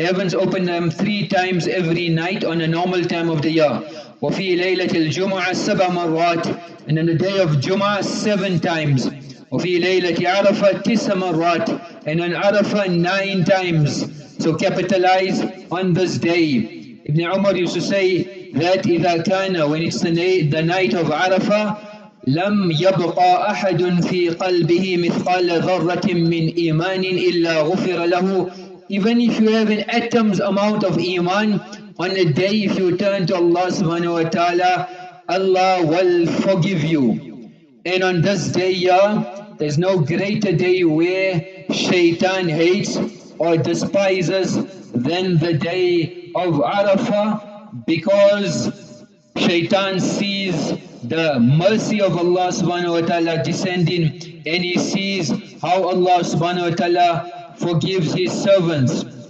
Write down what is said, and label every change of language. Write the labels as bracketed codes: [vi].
[en] The heavens open them 3 times every night on a normal time of the year. [ar] وفي ليلة الجمعة 7 مرات. [en] And on the day of Jum'ah 7 times. [ar] وفي ليلة عرفة 9 مرات. [en] And on Arafah 9 times. So capitalize on this day. Ibn Umar used to say that [ar] إذا كان, [en] when it's the night of Arafah, [ar] لم يبقى أحد في قلبه مثقال ذرة من إيمان إلا غفر له. [en] Even if you have an atom's amount of iman, on a day if you turn to Allah subhanahu wa ta'ala, Allah will forgive you. And on this day, there's no greater day where Shaytaan hates or despises than the day of Arafah, because Shaytaan sees the mercy of Allah subhanahu wa ta'ala descending, and he sees how Allah subhanahu wa ta'ala forgives His servants.